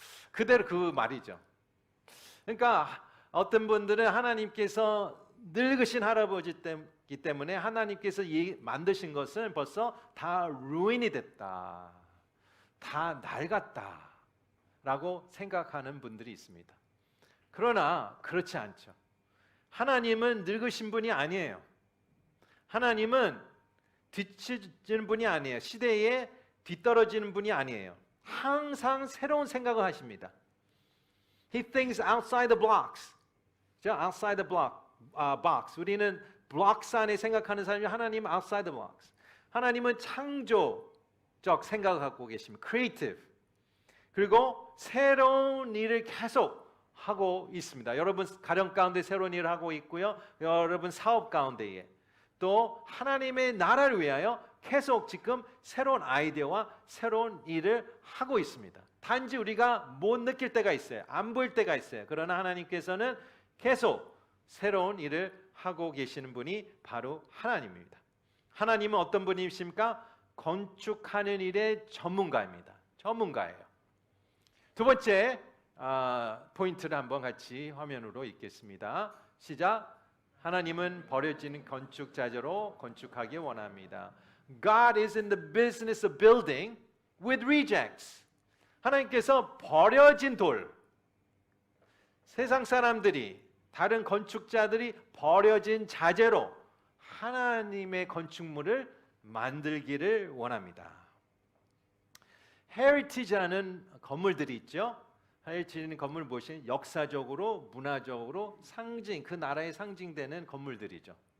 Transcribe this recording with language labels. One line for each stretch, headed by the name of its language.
Korean: 그대로 그 말이죠. 그러니까 어떤 분들은 하나님께서 늙으신 할아버지이기 때문에 하나님께서 만드신 것은 벌써 다 ruin이 됐다, 다 낡았다 라고 생각하는 분들이 있습니다. 그러나 그렇지 않죠. 하나님은 늙으신 분이 아니에요. 하나님은 뒤처지는 분이 아니에요. 시대에 뒤떨어지는 분이 아니에요. 항상 새로운 생각을 하십니다.
English: He thinks outside the blocks. outside the box.
Korean: 우리는 blocks 안에 생각하는 사람이 하나님은
English: outside the blocks.
Korean: 하나님은 창조적 생각을 갖고 계십니다.
English: creative.
Korean: 그리고 새로운 일을 계속 하고 있습니다. 여러분 가정 가운데 새로운 일을 하고 있고요. 여러분 사업 가운데에 또 하나님의 나라를 위하여 계속 지금 새로운 아이디어와 새로운 일을 하고 있습니다. 단지 우리가 못 느낄 때가 있어요. 안 보일 때가 있어요. 그러나 하나님께서는 계속 새로운 일을 하고 계시는 분이 바로 하나님입니다. 하나님은 어떤 분이십니까? 건축하는 일의 전문가입니다. 전문가예요. 두 번째 포인트를 한번 같이 화면으로 읽겠습니다. 시작. 하나님은 버려진 건축 자재로 건축하기 원합니다.
English: God is in the business of building with rejects.
Korean: 하나님께서 버려진 돌, 세상 사람들이 다른 건축자들이 버려진 자재로 하나님의 건축물을 만들기를 원합니다. heritage라는 건물들이 있죠. heritage는 건물 무엇이 역사적으로, 문화적으로 상징, 그 나라의 상징되는 건물들이죠.